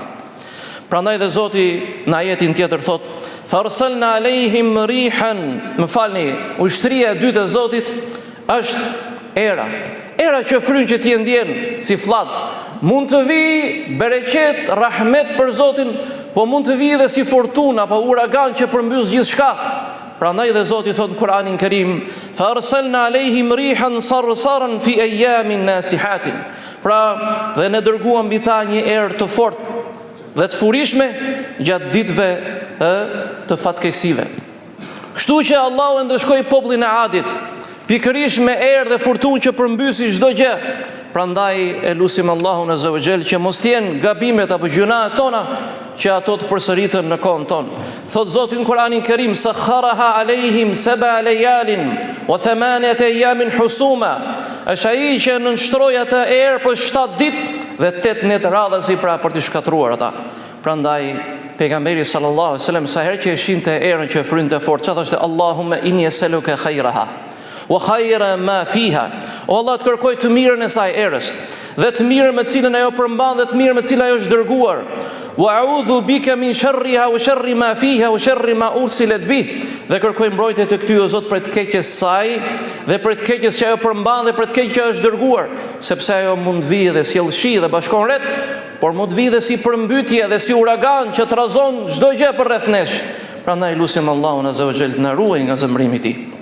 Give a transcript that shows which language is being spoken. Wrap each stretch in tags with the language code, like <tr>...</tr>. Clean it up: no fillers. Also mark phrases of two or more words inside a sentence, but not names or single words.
<sq>Prandaj dhe Zoti në ajetin tjetër thot,</sq> <ar>فأرسلنا عليهم ريحا,</ar> <sq>më falni, ushtria e dytë e Zotit është era. Era që fryn që ti e ndjen si fllak. Mund të vi bereqet, rahmet për Zotin, po mund të vi dhe si fortuna apo uragan që përmbys gjithçka. Prandaj dhe Zoti thot në Kur'anin Kerim,</sq> <ar>فأرسلنا عليهم ريحا صرصرا في أيام نحسات.</ar> <sq>Pra, dhe ne dërguam mbi ta një erë të fortë dhe të furishme gjatë ditëve të fatkeqësive. Kështu që Allahu e ndëshkoi popullin e Adit pikërisht me erë dhe furtunë që përmbysi çdo gjë. Prandaj e lutim Allahun</sq> <ar>عز وجل</ar> <sq>që mos t'jen gabimet apo gjunahet tona që ato të përsëritën në kohën tonë. Thot Zoti në Kur'anin Kerim,</sq> <ar>سخرها عليهم سبع ليال وثمانية أيام حسوما.</ar> <sq>Është ai që nënshtroi atë erë për 7 ditë dhe 8 net radhësi pra për të shkatruar ata. Prandaj pejgamberi</sq> <ar>صلى الله عليه وسلم</ar> <sq>sa herë që e shinte erën që frynte fort, çfarë thoshte?</sq> <ar>اللهم إني أسألك خيرها وخير ما فيها.</ar> <sq>O Allah, të kërkoj të mirën e saj erës, dhe të mirën me cilën ajo përmban dhe të mirën me cilën ajo është dërguar.</sq> <ar>وأعوذ بك من شرها وشر ما فيها وشر ما أرسلت به.</ar> <sq>Dhe kërkoj mbrojtje të ty o Zot për të keqes saj dhe për të keqes që ajo përmban dhe për të keqes që ajo është dërguar, sepse ajo mund vijë dhe sjell shi dhe bashkon rret, por mund vijë dhe si përmbytje dhe si uragan që trazon çdo gjë përreth nesh. Prandaj lutim Allahun</sq> <ar>عز وجل</ar> <sq>të na ruaj nga zemrimi i tij.</sq>